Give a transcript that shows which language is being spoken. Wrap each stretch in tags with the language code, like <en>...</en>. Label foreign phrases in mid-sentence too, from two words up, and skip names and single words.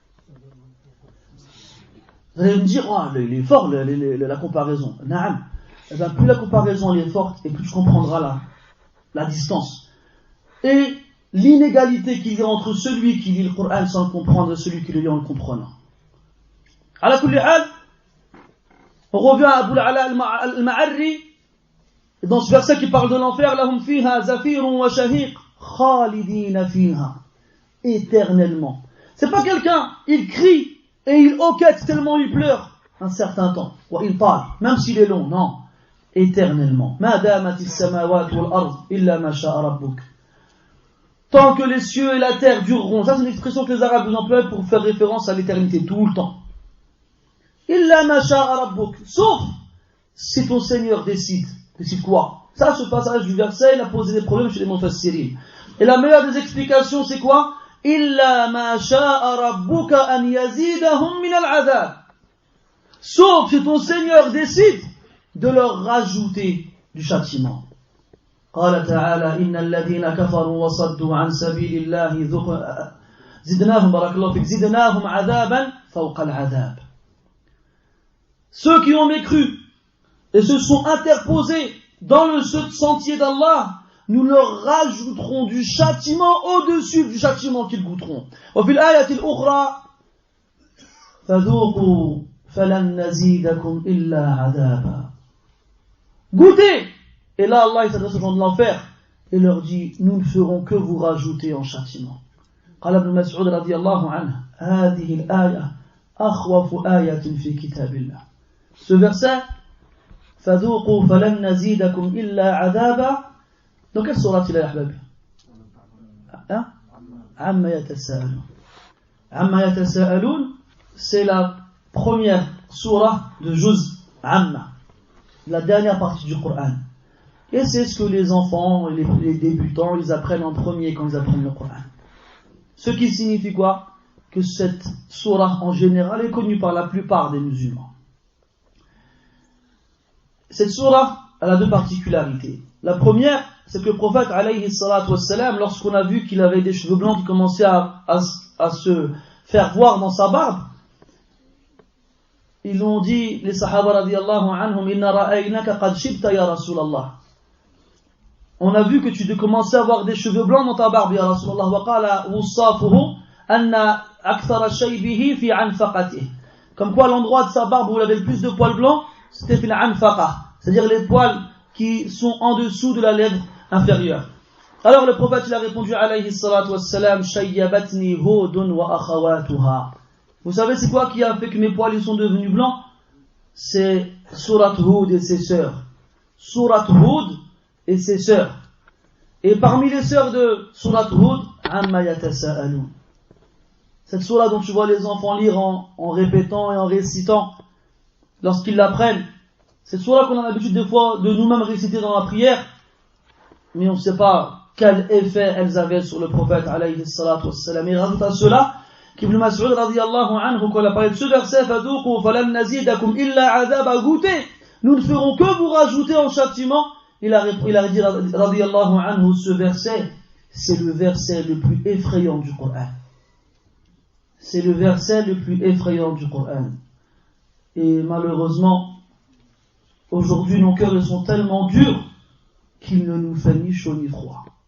<fr>Vous allez me dire, oh, il est fort la comparaison. Naam. Eh bien, plus la comparaison elle est forte, et plus tu comprendras la distance. Et l'inégalité qu'il y a entre celui qui lit le Coran sans le comprendre et celui qui le lit en le comprenant.</fr> <ar>على كل حال,</ar> <fr>on revient à Abu al-Ala al-Ma'arri, dans ce verset qui parle de l'enfer,</fr> <ar>لهم فيها زفير وشهيق خالدين فيها,</ar> <fr>éternellement. C'est pas quelqu'un, il crie et il hoquette tellement il pleure un certain temps, wa il parle, même s'il est long, non, éternellement.</fr> <ar>ما دامت السماوات والأرض إلا ما شاء ربك.</ar> <fr>Tant que les cieux et la terre dureront. Ça, c'est une expression que les Arabes nous emploient pour faire référence à l'éternité, tout le temps.</fr> <ar>إلا ما شاء ربك.</ar> <fr>Sauf si ton Seigneur décide. Décide quoi? Ça, ce passage du verset, il a posé des problèmes chez les Mufassirin. Et la meilleure des explications, c'est quoi?</fr> <ar>إلا ما شاء ربك أن يزيدهم من العذاب.</ar> <fr>Sauf si ton Seigneur décide de leur rajouter du châtiment.</fr> <ar>قال تعالى إن الذين كفروا وصدوا عن سبيل الله زدناهم بارك الله فيك زدناهم عذابا فوق العذاب.</ar> <fr>Ceux qui ont mécru et se sont interposés dans le sentier d'Allah, nous leur rajouterons du châtiment au-dessus du châtiment qu'ils goûteront.</fr> <ar>وفي الآية الأخرى فذوقوا فلن نزيدكم إلا عذابا.</ar> <fr>Goûtez. Et là, Allah s'adresse aux gens de l'enfer et leur dit, nous ne ferons que vous rajouter en châtiment.</fr> <ar>قال ابن مسعود رضي الله عنه هذه الآية أخوف آية في كتاب الله.</ar> <fr>Ce verset,</fr> <ar>فذوقوا فلن نزيدكم إلا عذابا.</ar> <fr>Dans quelle sourate il est, Ahbab?</fr> <ar>عما يتساءلون. عما يتساءلون,</ar> <fr>c'est la première sourate de Juz Amma, la dernière partie du Coran. Et c'est ce que les enfants, les débutants, ils apprennent en premier quand ils apprennent le Coran. Ce qui signifie quoi? Que cette sourate en général est connue par la plupart des musulmans. Cette sourate, elle a deux particularités. La première, c'est que le prophète,</fr> <ar>عليه الصلاة والسلام,</ar> <fr>lorsqu'on a vu qu'il avait des cheveux blancs qui commençaient à se faire voir dans sa barbe, ils ont dit, les sahaba</fr> <ar>رضي الله عنهم, إنا رأيناك قد شبت يا رسول الله.</ar> <fr>On a vu que tu commençais à avoir des cheveux blancs dans ta barbe,</fr> <ar>يا رسول الله. وقال واصفوه أن أكثر شيبه في عنفقته.</ar> <fr>Comme quoi, l'endroit de sa barbe où il avait le plus de poils blancs, c'était</fr> <ar>في العنفقة,</ar> <fr>c'est-à-dire les poils qui sont en dessous de la lèvre inférieure. Alors le prophète il a répondu</fr> <ar>عليه الصلاة والسلام، شيبتني هود وأخواتها.</ar> <fr>Vous savez c'est quoi qui a fait que mes poils ils sont devenus blancs? C'est Surat Hud et ses sœurs. Surat Hud et ses sœurs. Et parmi les sœurs de Surat Hud, amma yatasa'alun. Cette sourate dont tu vois les enfants lire en répétant et en récitant lorsqu'ils l'apprennent, cette sourate qu'on a l'habitude des fois de nous-mêmes réciter dans la prière, mais on ne sait pas quel effet elles avaient sur le prophète</fr> <ar>عليه الصلاة والسلام.</ar> <fr>Et rajoute à cela qu'Ibn Mas'ud</fr> <ar>رضي الله عنه,</ar> <fr>quand il a parlé de ce verset,</fr> <ar>فذوقوا فلن نزيدكم إلا عذابا,</ar> <fr>goûtez, nous ne ferons que vous rajouter en châtiment. Il a dit</fr> <ar>رضي الله عنه,</ar> <fr>ce verset, c'est le verset le plus effrayant du Coran. C'est le verset le plus effrayant du Coran. Et malheureusement, aujourd'hui nos cœurs ils sont tellement durs qu'il ne nous fait ni chaud ni froid.</fr>